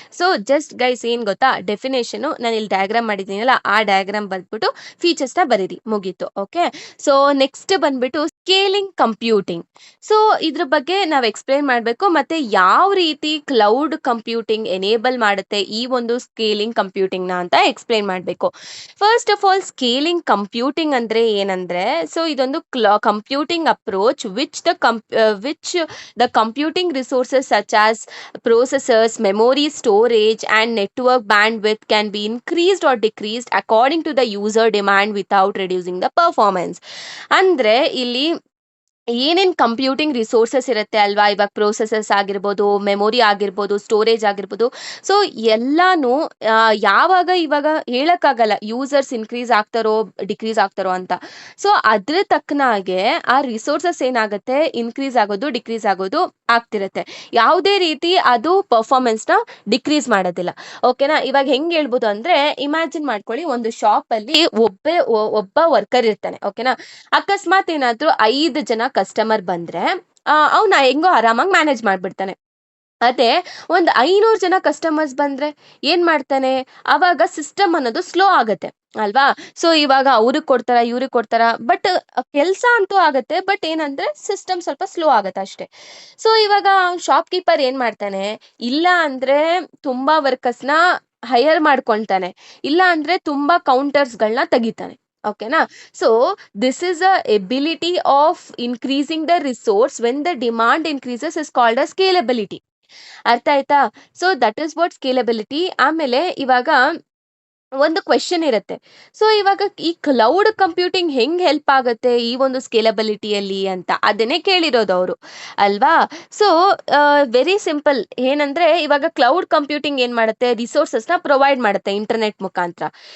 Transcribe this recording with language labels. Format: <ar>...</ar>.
<kn>So just guys ಏನ್ ಗೊತ್ತಾ, definition ನಾನು ಇಲ್ಲಿ ಡಯಾಗ್ರಾಮ್ ಮಾಡಿದ್ದೀನಲ್ಲ ಆ ಡಯಾಗ್ರಾಮ್ ಬರ್ದ್ಬಿಟ್ಟು ಫೀಚರ್ಸ್ ನ ಬರೀರಿ, ಮುಗೀತು. ಓಕೆ, ಸೊ ನೆಕ್ಸ್ಟ್ ಬಂದ್ಬಿಟ್ಟು ಸ್ಕೇಲಿಂಗ್ ಕಂಪ್ಯೂಟಿಂಗ್. ಸೊ ಇದ್ರ ಬಗ್ಗೆ ನಾವು ಎಕ್ಸ್ಪ್ಲೇನ್ ಮಾಡಬೇಕು, ಮತ್ತೆ ಯಾವ ರೀತಿ ಕ್ಲೌಡ್ ಕಂಪ್ಯೂಟಿಂಗ್ ಎನೇಬಲ್ ಮಾಡುತ್ತೆ ಈ ಒಂದು ಸ್ಕೇಲಿಂಗ್ ಕಂಪ್ಯೂಟಿಂಗ್ ನ ಅಂತ ಎಕ್ಸ್ಪ್ಲೇನ್ ಮಾಡಬೇಕು. First of all scaling computing ಅಂದ್ರೆ ಏನಂದ್ರೆ, ಸೊ ಇದೊಂದು computing approach</kn> <en>which the computing resources such as processors, memory, storage and network bandwidth can be increased or decreased according to the user demand without reducing the performance.</en> <kn>ಅಂದ್ರೆ ಇಲ್ಲಿ ಏನೇನ್ computing resources ಇರುತ್ತೆ ಅಲ್ವಾ, ಇವಾಗ processors ಆಗಿರ್ಬೋದು, memory ಆಗಿರ್ಬೋದು, storage ಆಗಿರ್ಬೋದು. So ಎಲ್ಲಾನು ಯಾವಾಗ ಇವಾಗ ಹೇಳಕ್ಕಾಗಲ್ಲ ಯೂಸರ್ಸ್ ಇನ್ಕ್ರೀಸ್ ಆಗ್ತಾರೋ ಡಿಕ್ರೀಸ್ ಆಗ್ತಾರೋ ಅಂತ. ಸೊ ಅದ್ರ ತಕ್ಕನಾಗೆ ಆ ರಿಸೋರ್ಸಸ್ ಏನಾಗುತ್ತೆ, ಇನ್ಕ್ರೀಸ್ ಆಗೋದು ಡಿಕ್ರೀಸ್ ಆಗೋದು ಆಗ್ತಿರತ್ತೆ. ಯಾವುದೇ ರೀತಿ ಅದು ಪರ್ಫಾರ್ಮೆನ್ಸ್ ನ ಡಿಕ್ರೀಸ್ ಮಾಡೋದಿಲ್ಲ. ಓಕೆನಾ? ಇವಾಗ ಹೆಂಗ್ ಹೇಳ್ಬೋದು ಅಂದ್ರೆ, ಇಮ್ಯಾಜಿನ್ ಮಾಡ್ಕೊಳ್ಳಿ, ಒಂದು ಶಾಪ್ ಅಲ್ಲಿ ಒಬ್ಬ ವರ್ಕರ್ ಇರ್ತಾನೆ. ಓಕೆನಾ? ಅಕಸ್ಮಾತ್ ಏನಾದ್ರೂ 5 ಜನ ಕಸ್ಟಮರ್ ಬಂದ್ರೆ ಅವ್ನ ಹೆಂಗೋ ಆರಾಮಾಗಿ ಮ್ಯಾನೇಜ್ ಮಾಡ್ಬಿಡ್ತಾನೆ. ಅದೇ ಒಂದ್ 500 ಜನ ಕಸ್ಟಮರ್ಸ್ ಬಂದ್ರೆ ಏನ್ ಮಾಡ್ತಾನೆ, ಅವಾಗ ಸಿಸ್ಟಮ್ ಅನ್ನೋದು ಸ್ಲೋ ಆಗತ್ತೆ ಅಲ್ವಾ. ಸೊ ಇವಾಗ ಅವ್ರಿಗೆ ಕೊಡ್ತಾರ ಇವ್ರಿಗೆ ಕೊಡ್ತಾರ, ಬಟ್ ಕೆಲ್ಸ ಅಂತೂ ಆಗತ್ತೆ, ಬಟ್ ಏನಂದ್ರೆ ಸಿಸ್ಟಮ್ ಸ್ವಲ್ಪ ಸ್ಲೋ ಆಗತ್ತೆ ಅಷ್ಟೇ. ಸೊ ಇವಾಗ ಶಾಪ್ ಕೀಪರ್ ಏನ್ ಮಾಡ್ತಾನೆ, ಇಲ್ಲ ಅಂದ್ರೆ ತುಂಬಾ ವರ್ಕರ್ಸ್ ನ ಹೈಯರ್ ಮಾಡ್ಕೊಳ್ತಾನೆ, ಇಲ್ಲ ಅಂದ್ರೆ ತುಂಬಾ ಕೌಂಟರ್ಸ್ ಗಳನ್ನ ತೆಗಿತಾನೆ. ಓಕೆನಾ?</kn> <en>So this is a ability of increasing the resource when the demand increases is called as scalability.</en> <kn>ಅರ್ಥ ಆಯ್ತಾ?</kn> <en>So that is what scalability.</en> <kn>ಆಮೇಲೆ ಇವಾಗ ಒಂದು ಕ್ವೆಶನ್ ಇರುತ್ತೆ, ಸೊ ಇವಾಗ ಈ ಕ್ಲೌಡ್ ಕಂಪ್ಯೂಟಿಂಗ್ ಹೆಂಗ್ ಹೆಲ್ಪ್ ಆಗುತ್ತೆ ಈ ಒಂದು ಸ್ಕೇಲಬಿಲಿಟಿಯಲ್ಲಿ ಅಂತ, ಅದನ್ನೇ ಕೇಳಿರೋದು ಅವರು ಅಲ್ವಾ. So very simple. ಏನಂದ್ರೆ ಇವಾಗ ಕ್ಲೌಡ್ ಕಂಪ್ಯೂಟಿಂಗ್ ಏನ್ ಮಾಡುತ್ತೆ, ರಿಸೋರ್ಸಸ್ ನ ಪ್ರೊವೈಡ್ ಮಾಡುತ್ತೆ ಇಂಟರ್ನೆಟ್ ಮುಖಾಂತರ.</kn>